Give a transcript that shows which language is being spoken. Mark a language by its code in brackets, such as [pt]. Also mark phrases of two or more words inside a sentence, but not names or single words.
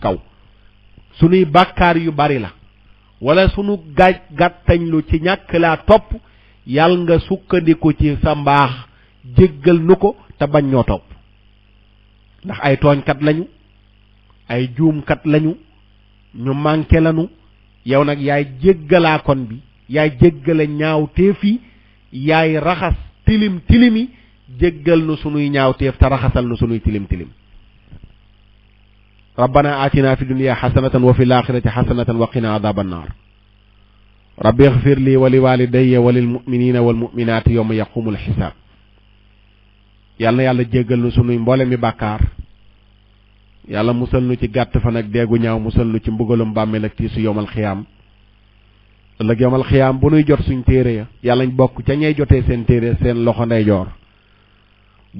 [wo] kaw sunuy bàkkaar yu bari la wala sunu gàttañlu ci ñàkk laa topp yàlla nga sukkandiku ci sa mbaax jéggal nu ko te bañ ñoo topp ndax ay tooñkat lañu ay juumkat lañu ñu manqué lañu yow nag yaay jéggalaa kon bi yaay jéggale ñaawteef yi yaay raxas tilim tilimi jéggal nu sunuy ñaawteef te raxasal nu sunuy tilim tilim [ar] ربنا آتنا في الدنيا حسنة وفي الآخرة حسنة وقنا عذاب النار رب اغفر لي ولوالدي وللمؤمنين والمؤمنات يوم يقوم الحساب [wo] yàlla yàlla jéggal nu sunuy mboole mi bàkkaar yàlla musal nu ci gàtt fan ak deegu ñaaw musal nu ci mbugalum bàmmeel ak tiisu [ar] يوم القيامة [wo] ëllëg [ar] يوم القيامة [wo] bu nuy jot suñ téere ya yàlla ñu bokk ca ñey jotee seen téere seen loxo ndeyjoor bu